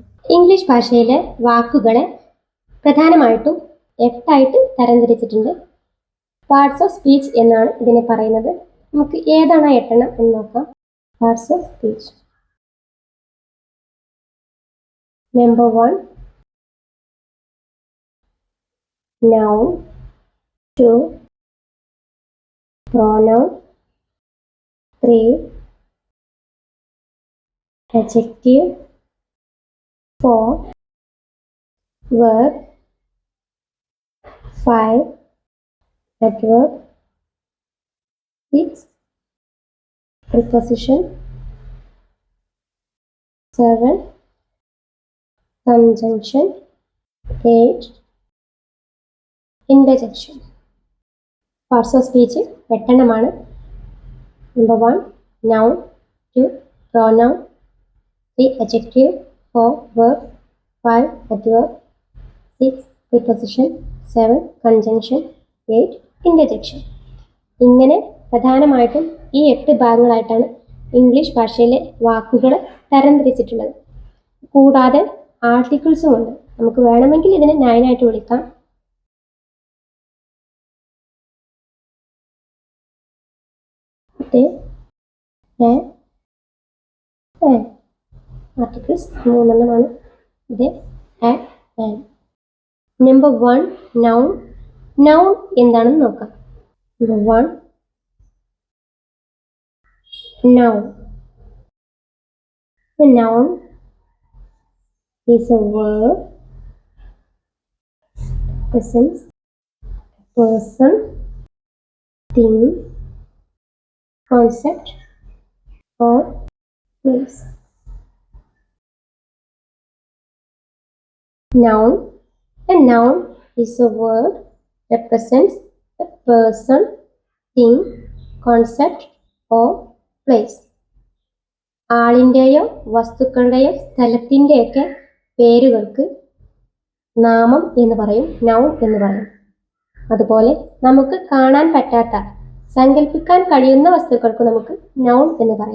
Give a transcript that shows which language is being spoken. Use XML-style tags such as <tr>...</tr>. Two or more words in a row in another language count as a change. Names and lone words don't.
<ml>ഇംഗ്ലീഷ് ഭാഷയിലെ വാക്കുകളെ പ്രധാനമായിട്ടും 8 തരംതിരിച്ചിട്ടുണ്ട്.</ml> <en>parts of speech</en> <ml>എന്നാണ് ഇതിനെ പറയുന്നത്. നമുക്ക് ഏതാണ് 8 എന്ന് നോക്കാം.</ml> <en>parts of speech. നമ്പർ 1 noun, 2 pronoun, 3 adjective, 4 verb, 5 adverb, 6 preposition, 7 conjunction, 8 interjection. Parts of speech</en> <ml>8 എണ്ണമാണ്.</ml> <en>Number 1 noun, 2 pronoun, 3 adjective, 4 verb, 5 adverb, 6 preposition, 7 conjunction, 8 interjection.</en> <ml>ഇങ്ങനെ പ്രധാനമായിട്ടും ഈ 8 ഭാഗങ്ങളായിട്ടാണ് ഇംഗ്ലീഷ് ഭാഷയിലെ വാക്കുകൾ തരംതിരിച്ചിട്ടുള്ളത്. കൂടാതെ ആർട്ടിക്കിൾസും ഉണ്ട്. നമുക്ക് വേണമെങ്കിൽ ഇതിനെ നൗനായിട്ട് വിളിക്കാം. ആർട്ടിക്കിൾസ് 3 ഇത് ആൻഡ്. നമ്പർ 1 നൗൺ. നൗൺ എന്താണെന്ന് നോക്കാം.</ml> <en>നമ്പർ 1 noun. A noun is a word represents a person, thing, concept or place. Noun. A noun is a word represents a person, thing, concept or place.</en> <ml>ആളിൻ്റെയോ വസ്തുക്കളുടെയോ സ്ഥലത്തിൻ്റെയൊക്കെ പേരുകൾക്ക് നാമം എന്ന് പറയും, നൗൺ എന്ന് പറയും. അതുപോലെ നമുക്ക് കാണാൻ പറ്റാത്ത, സങ്കല്പിക്കാൻ കഴിയുന്ന വസ്തുക്കൾക്ക് നമുക്ക് നൗൺ എന്ന് പറയാം.</ml>